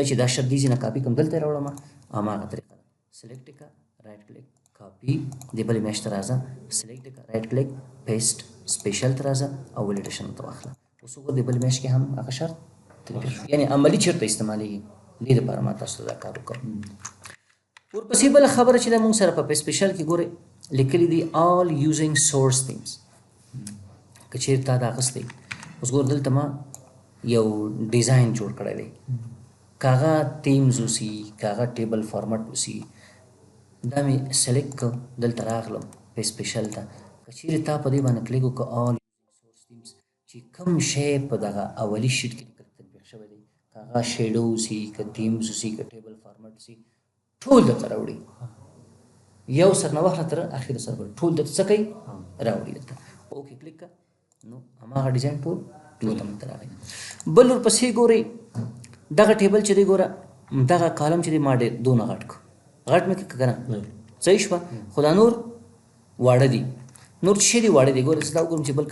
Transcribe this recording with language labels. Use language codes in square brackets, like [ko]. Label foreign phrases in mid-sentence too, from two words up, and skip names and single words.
[ps] چې دا شرط دې ځای نه کاپي کوم دلته یې راوړم هماغه طریقه ده سلیکټ یې کړه [en] right click copy [ps] دې بلې میاشت ته راځه سلیکټ یې کړه [en] right click paste special [ps] ته راځه او ولیډیشن ته واخله اوس وګوره دې بلې میاشت کې هم هغه شرط یعنې عملي چېرته استعمالېږي دې دپاره ما تاسو ته دا کار وکړم ورپسې بله خبره چې ده مونږ سره په سپیشل کې ګورئ لیکلي دي [en] all using source themes [ps] که چېرې تا دا اخیستی اوس ګوره دلته ما یو ډیزاین جوړ کړی دی که هغه تیمز اوسي که هغه [en] table format [ps] اوسي دا مې سلیکټ کړ دلته راغلم په سپیشل ته که چېرې تا په دې باندې کلیک وکړه [en] all using source themes [ps] چې کوم شی په دغه اولي شیټ کې تطبیق شوی دی که هغه شیډو اوسي که تیمز اوسي که [en] table format [ps] اوسي ټول درته راوړي یو سر نه واخله تر اخر سر پورې ټول درته څه کوي راوړي درته [en] okay click [ps] کړه نو هماغه ډیزاین ټول دلته مونږ ته راغی بل ورپسې ګورئ دغه ټیبل چې دی ګوره دغه کالم چې دی ما ډېر دونه غټ کړ غټ مې کړه که نه صحیح شوه خو دا نور واړه دي نور چې شی دي واړه دي ګوره زه دا وګورم چې بل